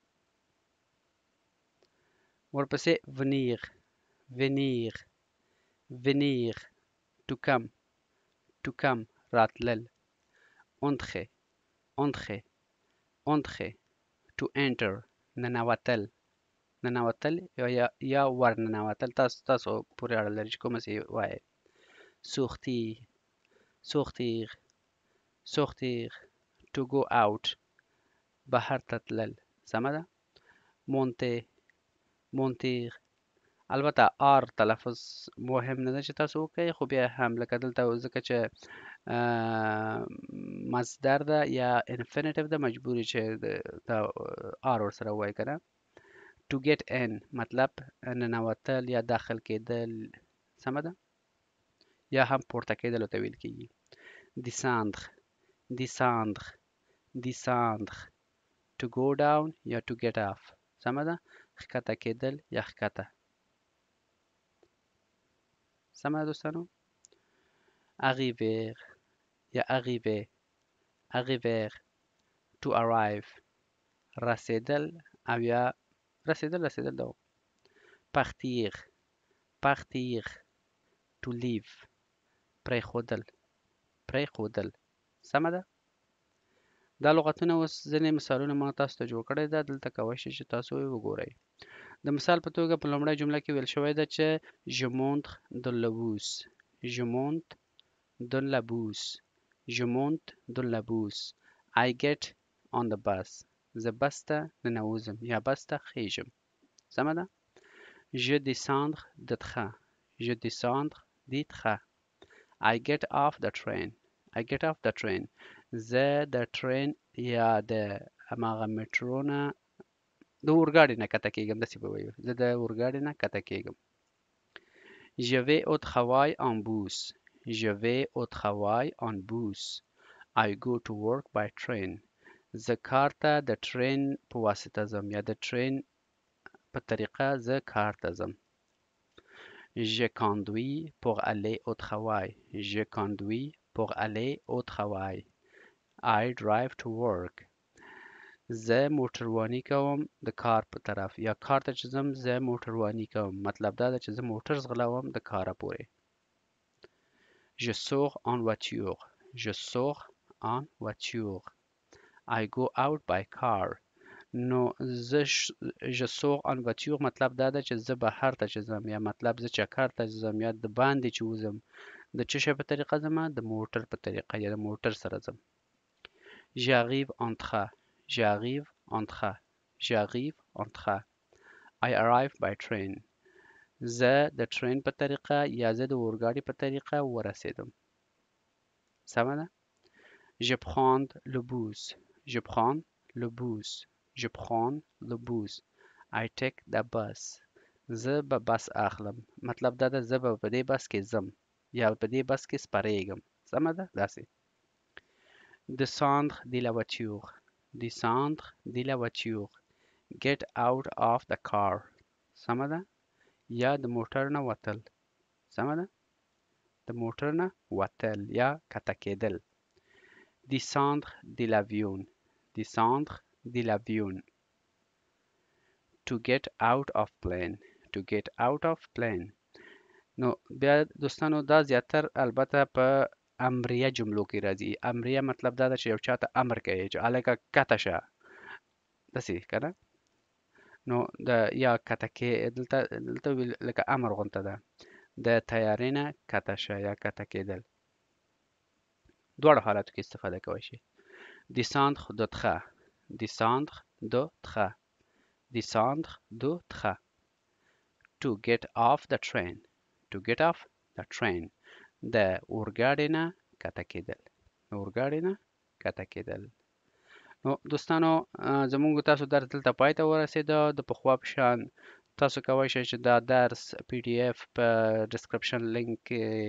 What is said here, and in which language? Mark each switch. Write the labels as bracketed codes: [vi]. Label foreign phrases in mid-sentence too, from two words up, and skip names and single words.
[en] ورپسې venir to come راتلل entrer to enter [ps] ننوتل یا ورننوتل تاسو پورې اړه لري چې کومه څه وایئ sortir [en] to go out [ps] بهر ته تلل سمه ده monter البته آر تلفظ مهم نه ده چې تاسو وکړئ خو بیا هم لکه دلته ځکه چې مصدر ده یا انفینیټیو ده مجبوري چې د آر ورسره ووایئ که نه [en] to get in [ps] مطلب ننوتل یا داخل کېدل سمه ده یا هم پورته کېدلو ته ویل کېږي [fr] descendre descendre descendre [en] to go down [ps] یا [en] to get off [ps] سمه ده ښکته کېدل یا ښکته سمه ده دوستانو arriver یا [fr] arriver arriver [en] to arrive [ps] رسیدل او یا رسیدل ده [fr] partir partir [en] to leave [ps] پرېښودل سمه ده دا لغتونه اوس ځینې مثالونه ما تاسو ته جوړ کړی ده دلته کولی شئ چې تاسو یې وګورئ د مثال په توګه په لومړۍ جمله کې ویل شوی ده چې je [fr] monte dans le bus [ps] je monte dans le bus je monte dans le bus [en] I get on the bus [ps] زه بس ته ننوځم یا بس ته خیژم سمه ده [fr] je descendre de train je descendre du train [en] I get off the train [ps] I get off the train زه د ټرین یا د هماغه میټرو نه د اورګاډي نه کښته کېږم داسې به وایو زه د اورګاډي نه کښته کېږم [fr] je vais au travail en bus [ps] je vais au travail en bus [en] I go to work by train [ps] زه کار ته د ټرین په واسطه ځم یا د ټرین په طریقه زه کار ته ځم [fr] je conduis pour aller au travail [ps] je conduis pour aller au travail [en] I drive to work [ps] زه موټرواني کوم د کار په طرف یا کار ته چې ځم زه موټرواني کوم مطلب دا ده چې زه موټر ځغلوم د کاره پورې [fr] je sors en voiture je sors en voiture [en] I go out by car [fr] نو je sors en voiture مطلب [ps] دا ده چې زه بهر ته چې ځم یا مطلب زه چکر ته ځم یا د باندې چې وځم د څه شي په طریقه ځم د موټر په طریقه یا د موټر سره ځم [fr] j'arrive en train j'arrive en train [ps] j'arrive en train [en] I arrive by train [ps] زه د ټرین په طریقه یا زه د اورګاډي په طریقه ورسېدم سمه ده [fr] je prends le bus [ps] je prends le bus je prends le bus [en] I take the bus [ps] زه به بس اخلم مطلب دا ده زه به په دې بس کې ځم یا په دې بس کې سپریږم سمه ده داسې [fr] descendre de la voiture [ps] descendre de la voiture [en] get out of the car [ps] سمه ده یا د موټر نه وتل سمه ده د موټر نه وتل یا کښته کېدل [fr] descendre de l'avion descendre de l'avion [en] to get out of plane [ps] to get out of plane نو بیا دوستانو دا زیاتر البته په امریه جملو کې راځي امریه مطلب دا ده چې یو چاته امر کوي چې هلکه کښته شه داسې که نه نو د یا کښته کې دلته لکه امر غونته ده د طیارې نه کښته شه یا کښته کېدل دواړو حالاتو کې استفاده کولی شي [fr] descendre de train descendre de train descendre de train [en] to get off the train [ps] to get off the train د اورګاډي نه کښته کېدل د اورګاډي نه کښته کېدل نو دوستانو زموږ تاسو درس دلته پای ته ورسېده د پخوا په شان تاسو کولی شئ چې دا درس PDF په ډسکرپشن لینک کې